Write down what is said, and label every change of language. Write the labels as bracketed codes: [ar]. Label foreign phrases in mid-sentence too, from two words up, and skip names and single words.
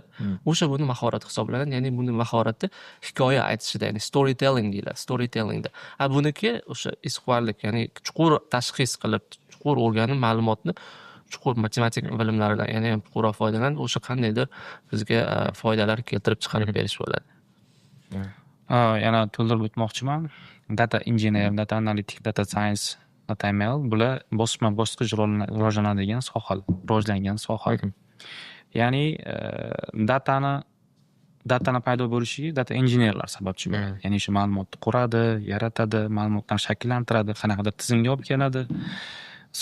[uz] O'sha buni mahorat hisoblanadi. Ya'ni buni mahorati hikoya aytishida, ya'ni storytelling deyiladi, storytellingda. Buniki o'sha esquirlik, ya'ni chuqur tashxis qilib, chuqur o'rganib ma'lumotni chuqur matematik bilimlaridan, ya'ni chuqurroq foydalanib, o'sha qandaydir bizga foydalar keltirib chiqarib berish bo'ladi. Yana to'ldirib o'tmoqchiman. [en] Data engineer, data analytic, data science, data ML [uz] bular bosma-bosqich rivojlanadigan sohalar, rivojlangan sohalar. Ya'ni datani paydo bo'lishiga [en] data engineerlar [uz] sababchi bo'ladi. Ya'ni shu ma'lumotni quradi, yaratadi, ma'lumotlarni shakllantiradi, qanaqadir tizimga olib keladi.